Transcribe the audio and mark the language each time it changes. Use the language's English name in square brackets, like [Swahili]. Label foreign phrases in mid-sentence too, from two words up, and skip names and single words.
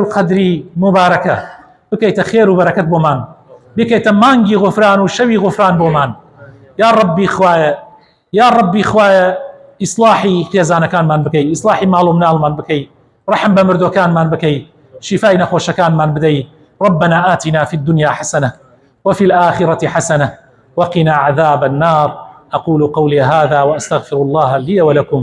[Central Kurdish] قەدری مبارەکە بکەیتە خێر و بەرەکەت بۆمان بکەیتە مانگی غفران و شەوی غفران بۆمان یا ڕەبی خوایە یا ڕەبی خوایە ئیسلاحی خێزانەکانمان بکەی ئیسلاحی ماڵ و مناڵمان بکەی ڕەحم بە مردوەکانمان بکەی شیفای نەخۆشەکانمان بدەی [Arabic] ربنا آتنا في الدنيا حسنة وفي الآخرة حسنة وقنا عذاب النار أقول قولي هذا وأستغفر الله لي ولكم